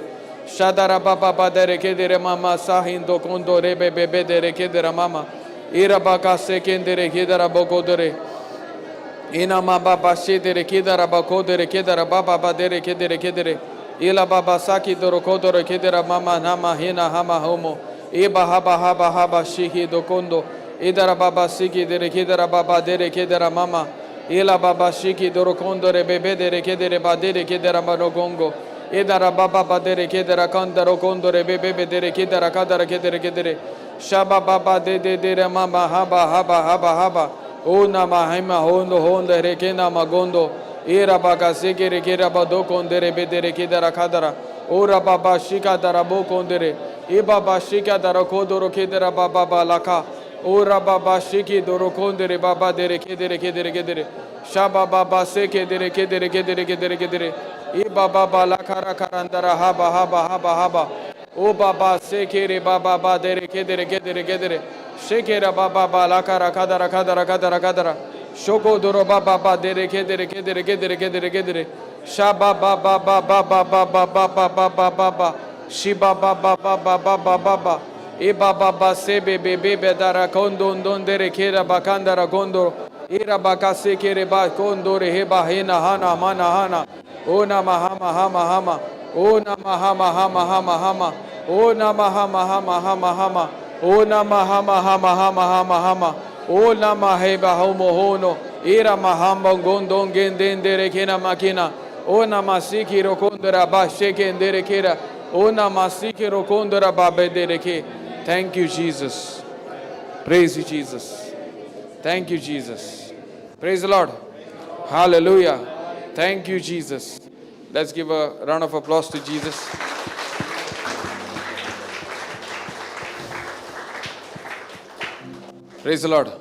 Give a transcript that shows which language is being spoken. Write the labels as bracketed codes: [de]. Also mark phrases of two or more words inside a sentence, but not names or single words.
[en] Shadara baba badere kedere mama sahindo kondore bebe bedere kedera mama. Ira baka sekendere kedera bogodere. Ina mama bashedere kedera bakodere kedera baba badere kedere kedere. Ila baba saki doro kodoro kedera mama nama hina hama homo. Iba haba haba haba shihi dokondo. Idara baba siki dere kedera baba dere kedera mama. Ila baba shiki doro kondore bebe dere kedere badere kedera manogongo. Idara baba badere kedera kandaro kondore bebe dere kedera kadara kedere kedere. Shaba baba de dere mama haba haba haba haba. Una mahima hondo honda rekena magondo. Ira baka seke rekera bado kondere bedere kedera kadara. Ora baba shika darabo kondere. Iba baba shika darakodoro kedera baba balaka. Ora baba shiki doro kondere baba dere kedere kedere kedere. Shaba baba seke dere kedere kedere kedere kedere. Iba baba lakara karandara haba haba haba haba. O baba sekere baba ba dere kedere kedere kedere. Shekera baba ba lakara kadara kadara kadara kadara. Shoko doro baba ba dere kedere kedere kedere kedere kedere. Shaba baba baba baba baba baba baba baba. Shiba baba baba baba baba. Iba baba sebe bebe dara kondo dere kera bakandara kondo. Ira baka sekere ba kondo reheba hena hana mana hana. Ona mahama hama hama. Ona mahama hama hama hama. Ona mahama hama hama hama. Ona mahama hama hama hama hama. Ona maheba homo hono. Ira mahamba gondon gendendere kena makina. Ona masiki rokondera ba shekendere kera. Ona masiki rokondera ba bedere ke. Thank you, Jesus. Praise you, Jesus. Thank you, Jesus. Praise the Lord. Hallelujah. Thank you, Jesus. Let's give a round of applause to Jesus. Praise the Lord.